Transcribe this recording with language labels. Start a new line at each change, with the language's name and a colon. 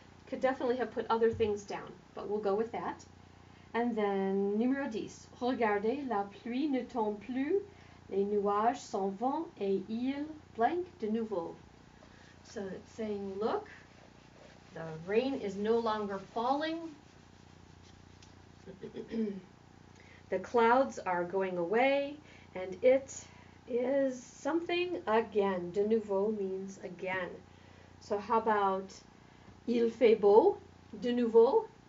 English: Could definitely have put other things down, but we'll go with that. And then, numéro 10.
French: Regardez, la pluie ne tombe plus, les nuages s'en vont et il blank de nouveau.
English: So it's saying, look, the rain is no longer falling. The clouds are going away, and it is something again. De nouveau means again. So how about il fait beau, de nouveau?